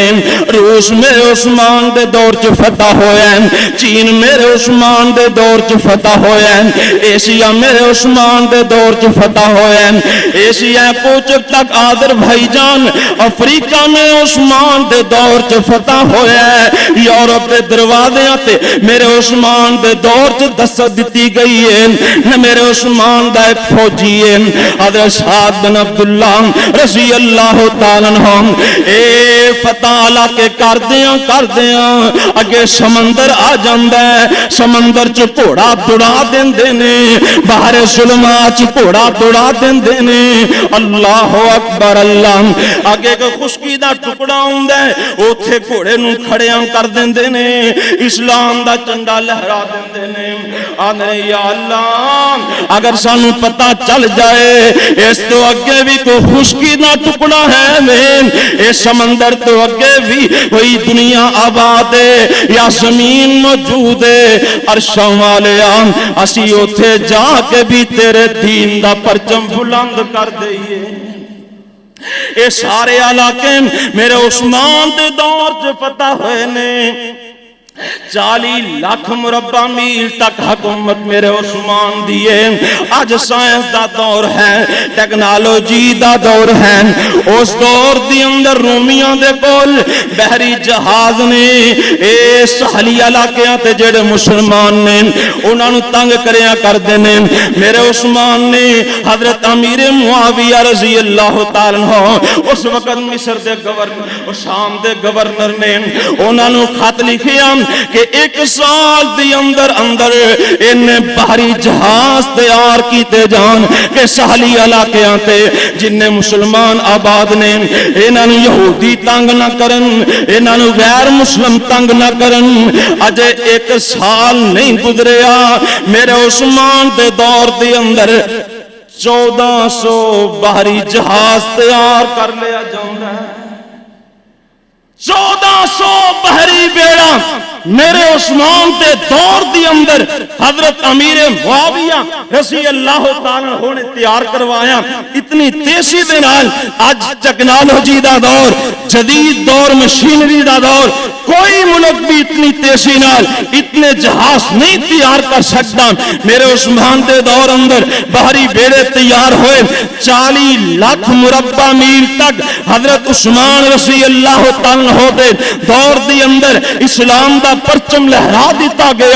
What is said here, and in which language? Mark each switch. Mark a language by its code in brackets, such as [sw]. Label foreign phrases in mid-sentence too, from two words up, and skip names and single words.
[pa] روس میرے عثمان دے دور چ فتح ہویا ہے، چین میرے عثمان دے دور چ فتح ہویا ہے، ایشیا میرے عثمان دے دور چ فتح ہویا ہے۔ ایشیا کوچک تک آذربائیجان افریقہ میں عثمان دے دور چ فتح ہویا ہے۔ یورپ دے دروازیاں تے میرے عثمان دے دور چ دستک دتی گئی ہے۔ میرے عثمان دا ایک فوجی ہے حضرت سعد بن عبداللہ [ar] رضی اللہ تعالیٰ عنہ، [pa] اے فتح علاقے کر دیاں اگے سمندر آ جاندا ہے۔ سمندر چ گھوڑا دوڑا دیندے نے، باہر ظلمات چ گھوڑا دوڑا دیندے نے۔ اللہ اکبر اللہ، اگے کوئی خشکی دا ٹکڑا ہوندا ہے، اوتھے گھوڑے نوں کھڑیاں کر دیندے نے، اسلام دا جھنڈا لہرا دیندے نے۔ آندے یا اللہ، اگر سانو پتہ چل جائے اس تو اگے بھی کوئی خشکی دا ٹکڑا ہے، اے سمندر تو اگے بھی وہی دنیا آباد ہے یا زمین موجود ہے، عرشاں والیا اسی اوتھے جا کے بھی تیرے دین دا پرچم بلند کر دئیے۔ اے سارے علاقے میرے عثمان دے دور چ فتح ہوئے نے۔ 40 لاکھ مربع میل تک حکومت میرے عثمان دیے۔ آج سائنس دا دور ہے، ٹیکنالوجی دا دور ہے۔ اس دور دی اندر رومیاں دے کول بحری جہاز نے، اے ساحلی علاقیاں تے جڑے مسلمان نے انہاں نوں تنگ کریا کردے نے۔ میرے عثمان نے حضرت امیر معاویہ [ar] رضی اللہ تعالیٰ عنہ، [pa] اس وقت مصر دے گورنر، شام دے گورنر نے انہاں نوں خط لکھیا کہ 1 سال دی اندر انہیں بحری جہاز تیار کیتے جان کہ ساحلی علاقیاں تے جن مسلمان آباد نے انہاں نوں یہودی تنگ نہ کرن، انہاں نوں غیر مسلم تنگ نہ کرن۔ اجے 1 سال نہیں گزریا، میرے عثمان دے دور دے اندر 1400 بحری جہاز تیار کر لیا جاندا ہے۔ 1400 بحری بیڑا میرے عثمان دے دور دی اندر حضرت امیر معاویہ [ar] رضی اللہ تعالیٰ عنہ [pa] نے تیار کروایا۔ اتنی تیزی دے نال اج ٹیکنالوجی دا دور، جدید دور، مشینری دا دور، کوئی ملک بھی اتنی تیزی نال اتنے جہاز نہیں تیار کر سکتا. میرے عثمان دے دور اندر بحری بیڑے تیار ہوئے. 40 لاکھ مربع میل تک حضرت عثمان [ar] رضی اللہ تعالیٰ عنہ [pa] دے دور دی اندر اسلام دا پرچم لہرا دیتا گیا.